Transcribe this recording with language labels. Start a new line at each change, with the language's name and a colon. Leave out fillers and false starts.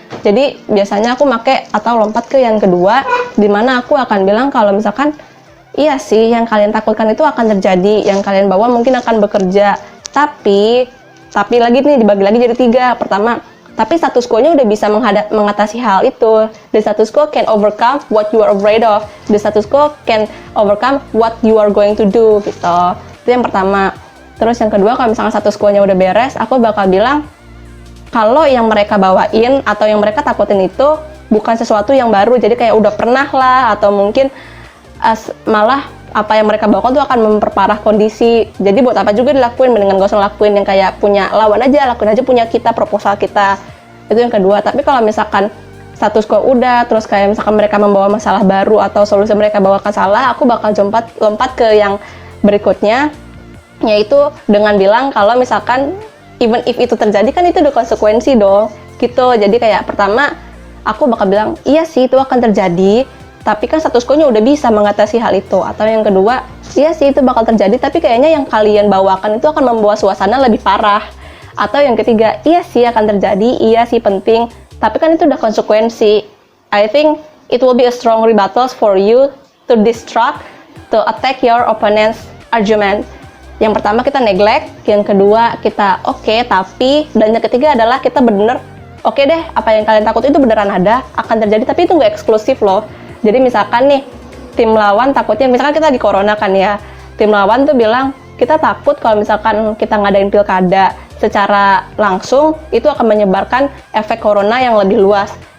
Indonesian: Jadi biasanya aku pakai atau lompat ke yang kedua, dimana aku akan bilang kalau misalkan, iya sih yang kalian takutkan itu akan terjadi, yang kalian bawa mungkin akan bekerja, tapi lagi nih dibagi lagi jadi 3. Pertama, tapi status quo-nya udah bisa mengatasi hal itu.
English: The status quo can overcome what you are afraid of. The status quo can overcome what you are going to do, gitu. Itu yang pertama.
Indonesian: Terus yang kedua, kalau misalnya status quo-nya udah beres, aku bakal bilang, kalau yang mereka bawain atau yang mereka takutin itu bukan sesuatu yang baru, jadi kayak udah pernah lah, atau mungkin malah apa yang mereka bawakan tuh akan memperparah kondisi. Jadi buat apa juga dilakuin, mendingan gak usah lakuin yang kayak punya lawan aja, lakuin aja punya kita, proposal kita. Itu yang kedua. Tapi kalau misalkan status quo udah, terus kayak misalkan mereka membawa masalah baru atau solusi mereka bawakan salah, aku bakal lompat ke yang berikutnya, yaitu dengan bilang kalau misalkan even if itu terjadi kan itu ada konsekuensi dong, gitu. Jadi kayak pertama, aku bakal bilang, iya sih itu akan terjadi, tapi kan status quo-nya udah bisa mengatasi hal itu. Atau yang kedua, iya sih itu bakal terjadi, tapi kayaknya yang kalian bawakan itu akan membawa suasana lebih parah. Atau yang ketiga, iya sih akan terjadi, iya sih penting, tapi kan itu udah konsekuensi.
English: I think it will be a strong rebuttals for you to distract, to attack your opponent's argument.
Indonesian: Yang pertama kita neglect, yang kedua kita oke, tapi, dan yang ketiga adalah kita bener, oke deh, apa yang kalian takut itu beneran ada, akan terjadi, tapi itu nggak eksklusif loh. Jadi misalkan nih, tim lawan takutnya, misalkan kita lagi corona kan ya, tim lawan tuh bilang, kita takut kalau misalkan kita ngadain pilkada secara langsung, itu akan menyebarkan efek corona yang lebih luas.